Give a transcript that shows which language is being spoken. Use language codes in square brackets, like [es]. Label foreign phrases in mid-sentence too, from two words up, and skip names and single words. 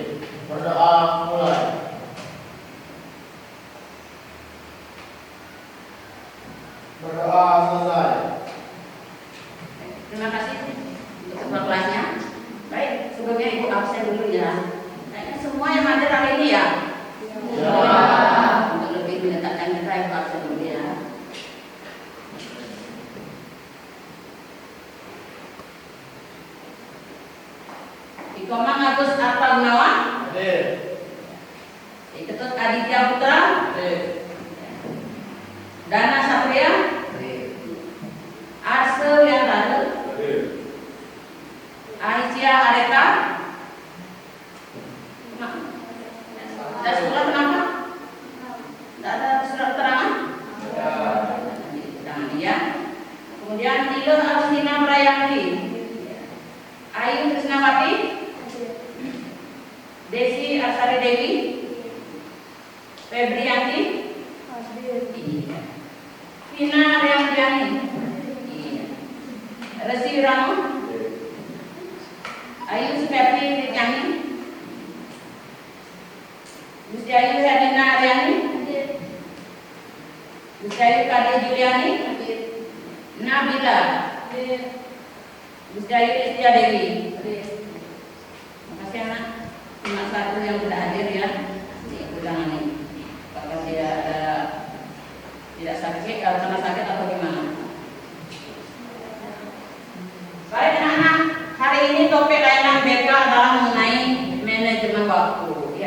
[id] Berdoa mulai. Berdoa selesai. Terima kasih untuk ketua kelasnya. Baik, sebelumnya Ibu absen dulu ya. Kayaknya semua yang hadir hari ini ya. Untuk lebih mendekatkan kita yang absen dulu ya. Ikomang Agus Arta Gunawan. Hadir. Ketut Aditya Putra. Hadir. Dana Satria. Arse Wiantara. Hadir. Aicia Areta. Ada surat kenapa? Tidak ada surat keterangan? Keterangan dia. Kemudian Nilo Agustina Prayakti, Ayu Krisnawati, Desi Arsari Dewi, Febrianti, Vina Riantiani, Resi Rano, Ayu Supriyati Rijani, Gusti Ayu Herlina Erlina Aryani, Musdayu Kade Juliani, Nabila, Musdayu Istia Dewi. Makasih anak, cuma satu yang sudah hadir ya. Jangan ini, kalau tidak sakit, kalau kena sakit atau gimana? Baik anak-anak, hari ini topik layanan BK adalah mengenai manajemen waktu, ya.